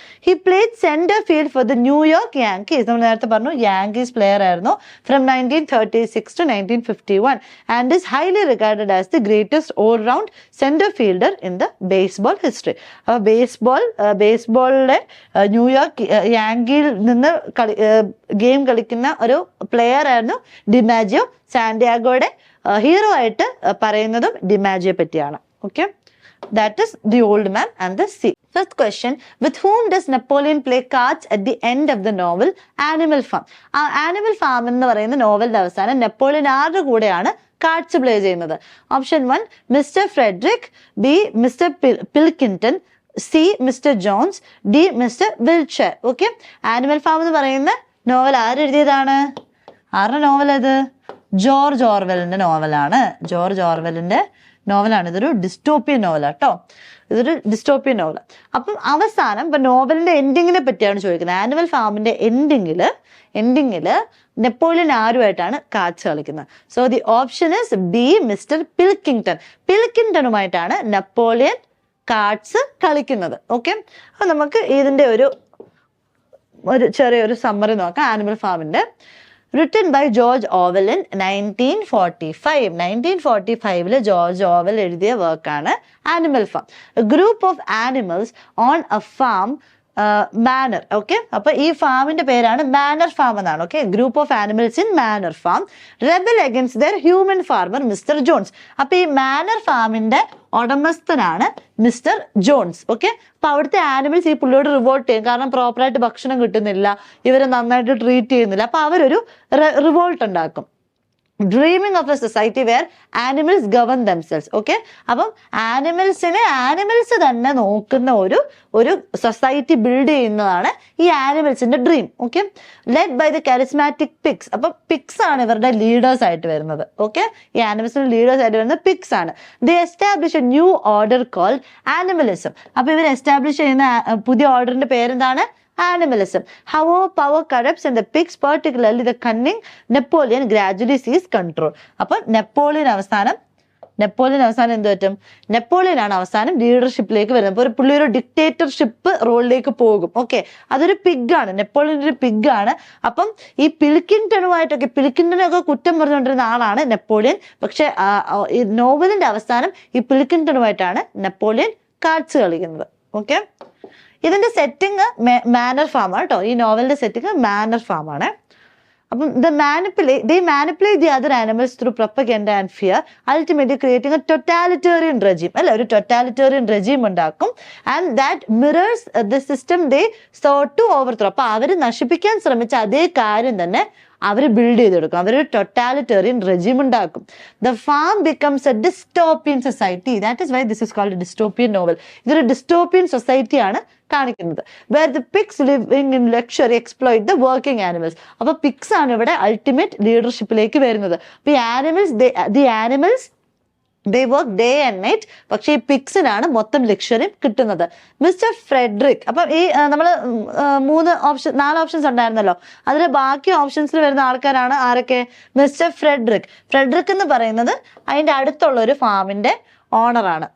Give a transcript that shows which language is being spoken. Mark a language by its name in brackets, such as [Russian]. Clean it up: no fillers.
[English] He played centre field for the New York Yankees. [Malayalam] നമ്മൾ നേരത്തെ പറഞ്ഞു യാങ്കീസ് പ്ലെയർ ആയിരുന്നു [English] From 1936 to 1951 and is highly regarded as the greatest all round centre fielder in the baseball history. [Malayalam] അപ്പോൾ ബേസ്ബോളിലെ New York യാങ്കിയിൽ നിന്ന് game കളിക്കുന്ന ഒരു player ആയിരുന്നു ഡിമാജിയോ. സാന്റിയാഗോയുടെ hero ആയിട്ട് പറയുന്നതും ഡിമാജിയെ പറ്റിയാണ്. [English] Okay, that is The Old Man and the Sea. First question, with whom does Napoleon play cards at the end of the novel Animal Farm? [Malayalam] Animal Farm എന്ന് പറയുന്ന നോവലിന്റെ അവസാനം നെപ്പോളിയൻ ആരുടെ കൂടെയാണ് കാർഡ്സ് പ്ലേ ചെയ്യുന്നത്? Option 1 mister Frederick, B mister പിൽക്കിൻടൺ, C mister John's, D mister വിൽച്ചർ. Okay, animal farm എന്ന് പറയുന്ന novel ആരെഴുതിയതാണ്? ആരുടെ നോവൽ അത്? ജോർജ് ഓർവെലിന്റെ നോവലാണ്. ജോർജ് ഓർവെലിന്റെ നോവലാണ്. ഇതൊരു ഡിസ്റ്റോപ്പിയൻ നോവലാട്ടോ, ഇതൊരു ഡിസ്റ്റോപ്പിയൻ നോവൽ. അപ്പം അവസാനം ഇപ്പൊ നോവലിന്റെ എൻഡിങ്ങിനെ പറ്റിയാണ് ചോദിക്കുന്നത്. ആനിമൽ ഫാമിന്റെ എൻഡിങ്ങില് നെപ്പോളിയൻ ആരുമായിട്ടാണ് കാർഡ്സ് കളിക്കുന്നത്? [English] So the option is B mister Pilkington. [Malayalam] പിൽക്കിങ്ടണുമായിട്ടാണ് Napoleon cards കളിക്കുന്നത്. ഓക്കെ, അപ്പൊ നമുക്ക് ഇതിന്റെ ഒരു ചെറിയൊരു സമ്മറി നോക്കാം. [English] Animal ഫാമിന്റെ written by George Orwell in 1945. [Malayalam] 1945 George oval എഴുതിയ വർക്കാണ് animal farm. [English] A group of animals on a farm [Malayalam] manor. [English] okay, [Malayalam] അപ്പൊ ഈ ഫാമിന്റെ പേരാണ് മാനർ ഫാം എന്നാണ്. [English] Okay, group of animals in manor farm rebel against their human farmer mister Jones. [Malayalam] അപ്പൊ ഈ manor ഫാമിന്റെ ഉടമസ്ഥനാണ് മിസ്റ്റർ ജോൺസ്. ഓക്കെ, അപ്പൊ അവിടുത്തെ ആനിമൽസ് ഈ പുള്ളിയോട് റിവോൾട്ട് ചെയ്യും. കാരണം പ്രോപ്പറായിട്ട് ഭക്ഷണം കിട്ടുന്നില്ല, ഇവരെ നന്നായിട്ട് ട്രീറ്റ് ചെയ്യുന്നില്ല. അപ്പൊ അവരൊരു റിവോൾട്ട് ഉണ്ടാക്കും. [English] Dreaming of a society where animals govern themselves. [Malayalam] Okay, അപ്പം ആനിമൽസ് തന്നെ നോക്കുന്ന ഒരു സൊസൈറ്റി ബിൽഡ് ചെയ്യുന്നതാണ് ഈ ആനിമൽസിന്റെ dream. Okay, [English] Led by the charismatic pigs. [Malayalam] അപ്പൊ പിഗ്സ് ആണ് ഇവരുടെ ലീഡേഴ്സ് ആയിട്ട് വരുന്നത്. ഓക്കെ, ഈ ആനിമൽസിന്റെ ലീഡേഴ്സ് ആയിട്ട് വരുന്നത് പിഗ്സ് ആണ്. [English] They establish a new order called animalism. [Malayalam] അപ്പൊ ഇവർ എസ്റ്റാബ്ലിഷ് ചെയ്യുന്ന പുതിയ ഓർഡറിന്റെ പേരെന്താണ്? [English] Animalism. However, power corrupts and the pigs, particularly the cunning Napoleon, gradually seized control. [Malayalam] അപ്പോൾ നെപ്പോളിയൻ അവസാനം എന്ത് പറ്റും? നെപ്പോളിയൻ ആണ് അവസാനം ലീഡർഷിപ്പിലേക്ക് വരുന്നത്. അപ്പോൾ പുള്ളി ഒരു ഡിക്റ്റേറ്റർഷിപ്പ് റോളിലേക്ക് പോകും. ഓക്കെ, അതൊരു പിഗാണ്, നെപ്പോളിയൻ ഒരു പിഗാണ്. അപ്പം ഈ പിൽക്കിങ്ടണൊക്കെ കുറ്റം പറഞ്ഞുകൊണ്ടിരുന്ന ആളാണ് നെപ്പോളിയൻ. പക്ഷെ ഈ നോവലിന്റെ അവസാനം ഈ പിൽക്കിങ്ടണുമായിട്ടാണ് നെപ്പോളിയൻ കാർഡ്സ് കളിക്കുന്നത്. ഓക്കെ, ഇതിന്റെ സെറ്റിംഗ് മാനർ ഫാം ആണ് കേട്ടോ. ഈ നോവലിന്റെ സെറ്റിംഗ് മാനർ ഫാം ആണ്. [English] അപ്പം they manipulate the other animals through propaganda and fear, ultimately creating a totalitarian regime. [Malayalam] അല്ലെ, ഒരു totalitarian regime ഉണ്ടാക്കും. [English] And that mirrors the system they sought to overthrow. [Malayalam] അപ്പൊ അവര് നശിപ്പിക്കാൻ ശ്രമിച്ച അതേ കാര്യം തന്നെ അവര് ബിൽഡ് ചെയ്തെടുക്കും. അവരൊരു ടൊട്ടാലിറ്റേറിയൻ റെജിം ഉണ്ടാക്കും. [English] The farm becomes a dystopian society. That is why this is called dystopian novel. [Malayalam] ഇതൊരു ഡിസ്റ്റോപ്പിയൻ സൊസൈറ്റിയാണ് കാണിക്കുന്നത്. [English] Where the pigs living in luxury exploit the working animals. [Malayalam] അപ്പൊ പിഗ്സ് ആണ് ഇവിടെ അൾട്ടിമേറ്റ് ലീഡർഷിപ്പിലേക്ക് വരുന്നത്. അപ്പൊ ഈ animals [English] they work day and night. [Malayalam] പക്ഷെ ഈ പിഗ്സിനാണ് മൊത്തം ലക്ഷറി കിട്ടുന്നത്. Mister Frederick. അപ്പം ഈ നമ്മൾ 4 ഓപ്ഷൻസ് ഉണ്ടായിരുന്നല്ലോ, അതിലെ ബാക്കി ഓപ്ഷൻസിൽ വരുന്ന ആൾക്കാരാണ് ആരൊക്കെ? മിസ്റ്റർ ഫ്രെഡറിക് എന്ന് പറയുന്നത് അതിന്റെ അടുത്തുള്ള ഒരു ഫാമിന്റെ ഓണറാണ്.